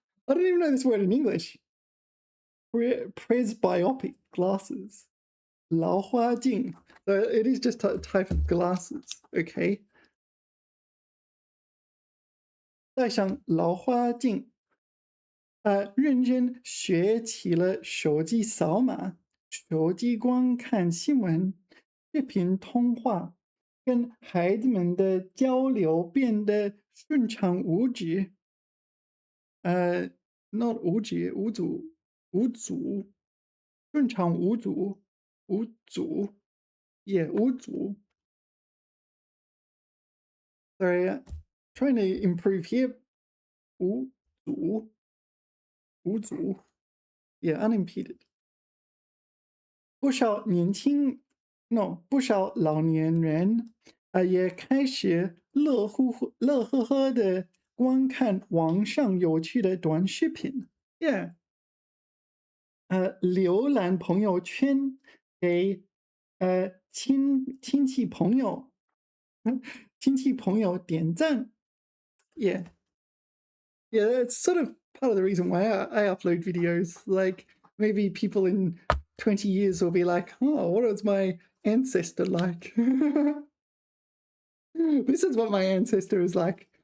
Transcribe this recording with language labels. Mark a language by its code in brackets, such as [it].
[en] I don't even know this word in English. Presbyopic glasses. 老花镜. So it is just a type of glasses, okay? [zh] 戴上老花镜，认真学起了手机扫码、手机观看新闻、视频通话，跟孩子们的交流变得顺畅无阻。 not 无止无阻无阻，顺畅无阻无阻也无阻。 [en] Sorry, trying to improve here. 无阻无阻 Yeah, unimpeded. [zh] 不少年轻 no 不少老年人也开始乐呵呵的观看网上有趣的短视频。 [en] Yeah. [zh] 浏览朋友圈，给亲戚朋友点赞。 [en] Yeah. Yeah, that's sort of part of the reason why I upload videos. Like, maybe people in 20 years will be like, oh, what was my ancestor like? This is what my ancestor was like.